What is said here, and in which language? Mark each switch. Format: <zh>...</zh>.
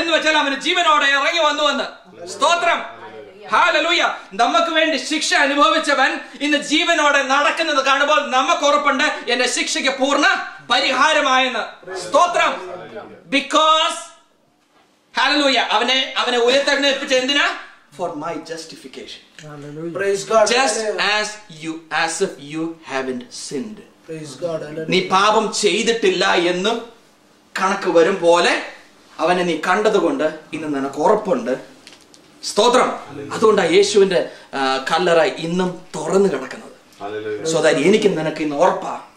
<ml>എന്ന് വെച്ചാൽ അവന് ജീവനോടെ ഇറങ്ങി വന്നുവെന്ന്. സ്തോത്രം. ഹല്ലേലൂയ. നമുക്ക് വേണ്ടി ശിക്ഷ അനുഭവിച്ചവൻ ഇന്ന് ജീവനോടെ നടക്കുന്നത് കാണുമ്പോൾ നമുക്ക് ഉറപ്പുണ്ട് എന്റെ ശിക്ഷയ്ക്ക് പൂർണ്ണ പരിഹാരമായെന്ന്. സ്തോത്രം. ബിക്കോസ് ഹല്ലേലൂയ അവനെ ഉയർത്തെഴുന്നേൽപ്പിച്ച എന്തിനാ?</ml> <en>For my justification. Praise God. Just as if you haven't sinned.</en> <ml>നീ പാപം ചെയ്തിട്ടില്ല എന്ന് കണക്ക് വരും പോലെ അവനെ നീ കണ്ടതുകൊണ്ട് ഇന്ന് നിനക്ക് ഉറപ്പുണ്ട്. സ്തോത്രം. അതുകൊണ്ടാണ് യേശുവിന്റെ കല്ലറ ഇന്നും തുറന്നു കിടക്കുന്നത്. So that എനിക്ക് നിനക്ക് ഇന്ന് ഉറപ്പാ.</ml>